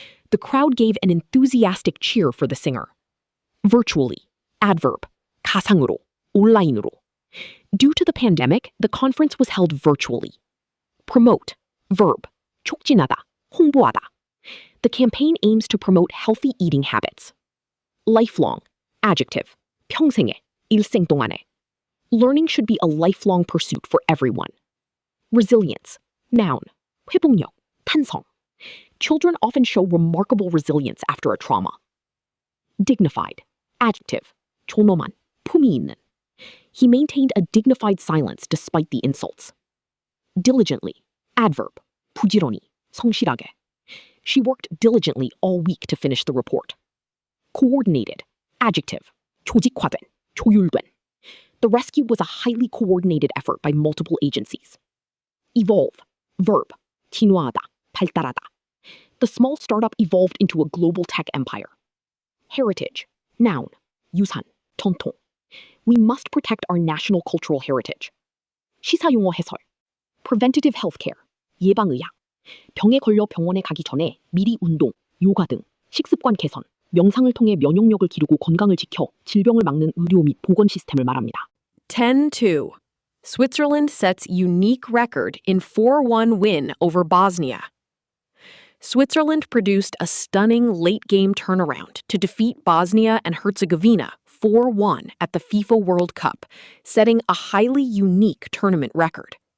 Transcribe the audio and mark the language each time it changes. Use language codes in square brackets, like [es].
[en] The crowd gave an enthusiastic cheer for the singer. Virtually. Adverb. [ko] 가상으로, 온라인으로. [en] Due to the pandemic, the conference was held virtually. Promote, verb, [ko] 촉진하다, 홍보하다. [en] The campaign aims to promote healthy eating habits. Lifelong, adjective, [ko] 평생에, 일생 동안에. [en] Learning should be a lifelong pursuit for everyone. Resilience, noun, [ko] 회복력, 탄성. [en] Children often show remarkable resilience after a trauma. Dignified, adjective, [ko] 존엄한, 품위 있는. [en] He maintained a dignified silence despite the insults. Diligently, adverb, [ko] 부지런히, 성실하게. [en] She worked diligently all week to finish the report. Coordinated, adjective, [ko] 조직화된, 조율된. [en] The rescue was a highly coordinated effort by multiple agencies. Evolve, verb, [ko] 진화하다, 발달하다. [en] The small startup evolved into a global tech empire. Heritage, noun, [ko] 유산, 전통. [en] We must protect our national cultural heritage. [ko] 시사용어 해설. [en] Preventative healthcare, [ko] 예방의학. 병에 걸려 병원에 가기 전에 미리 운동, 요가 등 식습관 개선, 명상을 통해 면역력을 기르고 건강을 지켜 질병을 막는 의료 및 보건 시스템을 말합니다. 10-2. [en] Switzerland sets unique record in 4-1 win over Bosnia. Switzerland produced a stunning late-game turnaround to defeat Bosnia and Herzegovina 4-1 at the FIFA World Cup, setting a highly unique tournament record.